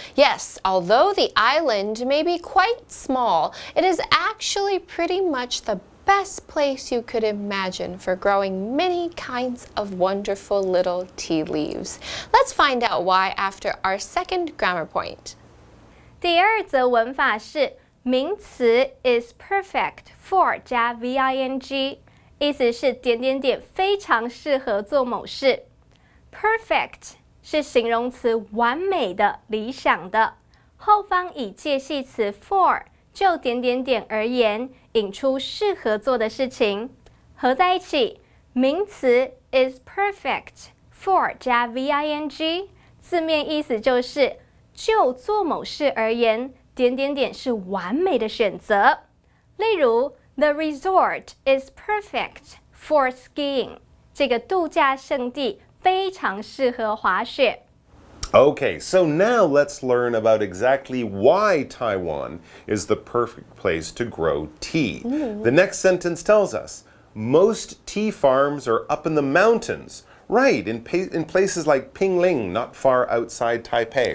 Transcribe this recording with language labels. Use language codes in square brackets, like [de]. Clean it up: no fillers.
[en] Yes, although the island may be quite small, it is actually pretty much the best place you could imagine for growing many kinds of wonderful little tea leaves. Let's find out why after our second grammar point. [zh] 第二则文法是名词 is perfect for 加 VING， 意思是点点点非常适合做某事。 Perfect 是形容词完美的、理想的，后方以介系词 for 就点点点而言，引出适合做的事情。合在一起，名词 is perfect for 加 VING， 字面意思就是就做某事而言，点点点是完美的选择。例如 [en] ，The resort is perfect for skiing。 [zh] 这个度假胜地非常适合滑雪。 [en] Okay, so now let's learn about exactly why Taiwan is the perfect place to grow tea. The next sentence tells us, most tea farms are up in the mountains. Right, in places like Pingling, not far outside Taipei.